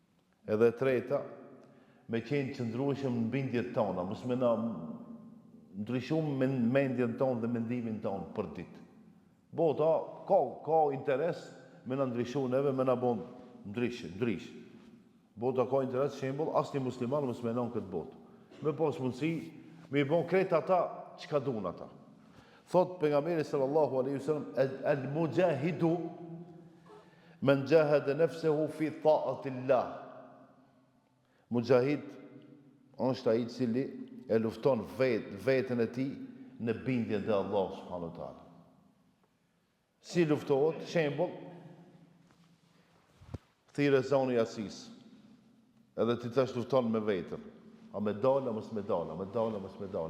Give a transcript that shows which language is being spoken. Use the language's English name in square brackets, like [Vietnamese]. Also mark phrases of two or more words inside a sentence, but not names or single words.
[Albanian] Edhe e treta, me qenë qëndrueshëm në bindjet tona, mos me na ndryshum me mendjen tonë dhe mendimin tonë për ditë. Bota ka interes me na ndryshu neve, me na bon ndrysh. Bota ka interes, shembull, asnjë musliman mos me non këtë botë. Me pas mundësi, me i bon krejt ata çka duan ata. Thot pejgamberi [Arabic] صلى الله عليه وسلم, المجاهد من جاهد نفسه في طاعة الله. [Albanian] Mujahid është ai i cili e lufton veten e tij në bindjen te Allah [Arabic] سبحانه وتعالى. [Albanian] Si luftohet, shembull, thirrë zoni Asis. Edhe ti tash lufton me veten. A me dalë, mos me dalë, me dalë, mos me dalë.